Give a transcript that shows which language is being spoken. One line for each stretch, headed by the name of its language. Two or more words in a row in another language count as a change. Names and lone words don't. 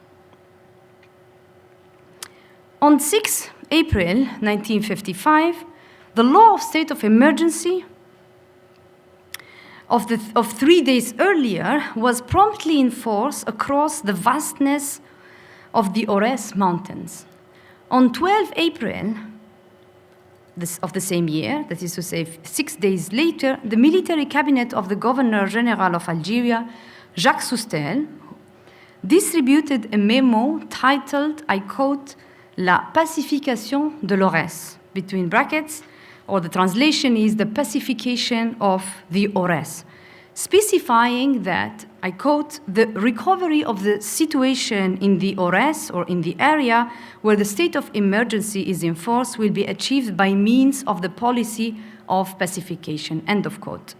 English: On 6 April 1955, the law of state of emergency of 3 days earlier was promptly enforced across the vastness of the Aurès mountains. On 12 April of the same year, that is to say 6 days later, the military cabinet of the Governor General of Algeria, Jacques Soustelle, distributed a memo titled, I quote,
French: La pacification de l'Aurès,
English: between brackets, or the translation is the pacification of the Aurès, specifying that, I quote, the recovery of the situation in the Aurès or in the area where the state of emergency is enforced will be achieved by means of the policy of pacification, end of quote.